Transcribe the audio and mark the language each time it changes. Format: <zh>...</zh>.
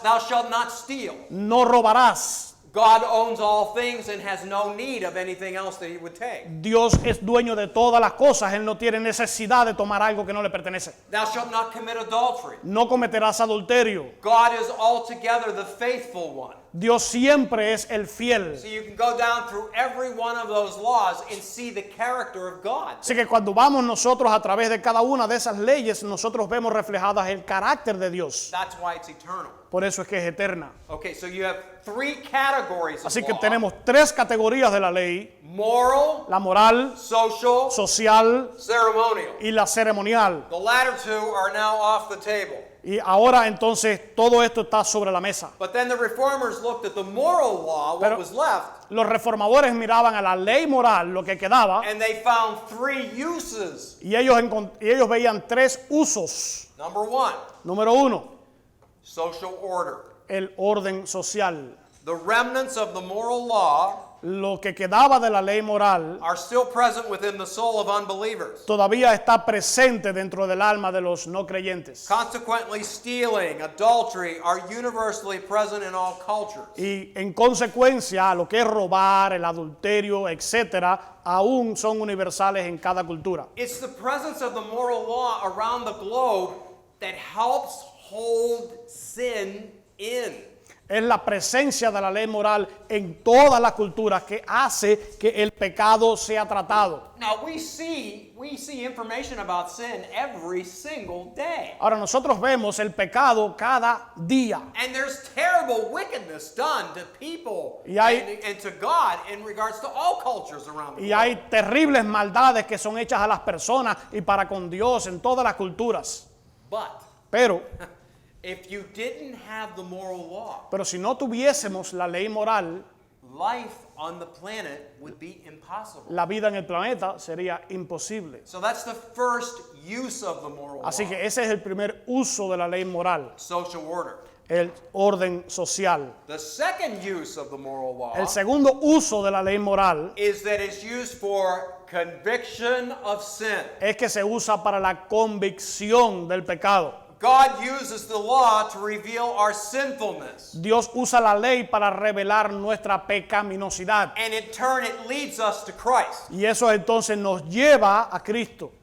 <en>Thou shalt not steal.</en> <es>No robarás.</es> <en>God owns all things and has no need of anything else that He would take.</en> <es>Dios es dueño de todas las cosas, Él no tiene necesidad de tomar algo que no le pertenece.</es> <en>Thou shalt not commit adultery.</en> <es>No cometerás adulterio.</es> <en>God is altogether the faithful one.</en> <es>Dios siempre es el fiel.</es> <en>So you can go down through every one of those laws and see the character of God.</en> <es>Así que cuando vamos nosotros a través de cada una de esas leyes, nosotros vemos reflejadas el carácter de Dios.</es> <en>That's why it's eternal.</en> <es>Por eso es que es eterna.</es> <en>Okay, so you have three categories of</en> <es>Así que</es> <en>law.</en> <es>tenemos 3 categorías de la ley:</es> <en>Moral,</en> <es>la moral,</es> <en>social,</en> <es>social</es> <en>ceremonial.</en> <es>y la ceremonial.</es> <en>The latter two are now off the table.</en> <es>Y ahora entonces todo esto está sobre la mesa.</es> <en>But then the reformers looked at the moral law, what</en> <es>Pero-</es> <en>was left,</en> <es>Los reformadores miraban a la ley moral, lo que quedaba,</es> <en>and they found three uses.</en> <es>y ellos veían 3 usos.</es> <en>Number one,</en> <es>Número 1,</es> <en>social order.</en> <es>el orden social.</es> <en>the remnants of the moral law</en> <es>lo que quedaba de la ley moral</es> <en>are still present within the soul of unbelievers.</en> <es>todavía está presente dentro del alma de los no creyentes.</es> <en>Consequently, stealing, adultery are universally present in all cultures.</en> <es>Y en consecuencia, lo que es robar, el adulterio, etcétera, aún son universales en cada cultura.</es> <en>It's the presence of the moral law around the globe that helps hold sin in.</en> <es>Es la presencia de la ley moral en todas las culturas que hace que el pecado sea tratado.</es> <en>Now we see information about sin every single day.</en> <es>Ahora nosotros vemos el pecado cada día.</es> <en>And there's terrible wickedness done to people</en> <es>Y hay-</es> <en>and to God in regards to all cultures around the</en> <es>Y</es> <en>globe.</en> <es>hay terribles maldades que son hechas a las personas y para con Dios en todas las culturas. Pero Pero</es> <en>if you didn't have the moral law,</en> <es>si no tuviésemos la ley moral,</es> <en>life on the planet would be impossible.</en> <es>la vida en el planeta sería imposible.</es> <en>So that's the first use of the moral</en> <es>Así</es> <en>law.</en> <es>que ese es el primer uso de la ley moral,</es> <en>Social order.</en> <es>el orden social.</es> <en>The second use of the moral law</en> <es>El segundo uso de la ley moral</es> <en>is that it's used for conviction of sin.</en> <es>es que se usa para la convicción del pecado.</es> <en>God uses the law to reveal our sinfulness.</en> <es>Dios usa la ley para revelar nuestra pecaminosidad.</es> <en>And in turn, it leads us to Christ.</en> <es>Y eso entonces nos lleva a Cristo.</es>